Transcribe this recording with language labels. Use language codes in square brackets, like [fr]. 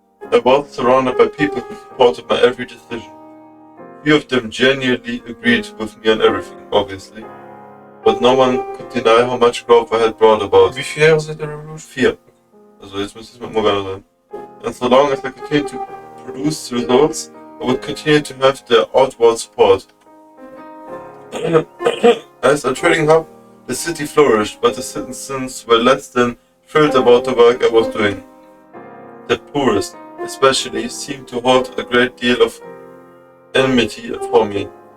[en] I was surrounded by people who supported my every decision. Few of them genuinely agreed with me on everything, obviously. But no one could deny how much growth I had brought about. [de] Wie viele Jahre seit der Revolution? 4. Also jetzt müsste es mit Morgana sein. [en] And so long as I continued to produce results, I would continue to have their outward support. As a trading hub, the city flourished, but the citizens were less than thrilled about the work I was doing. The poorest, especially, seemed to hold a great deal of enmity for me.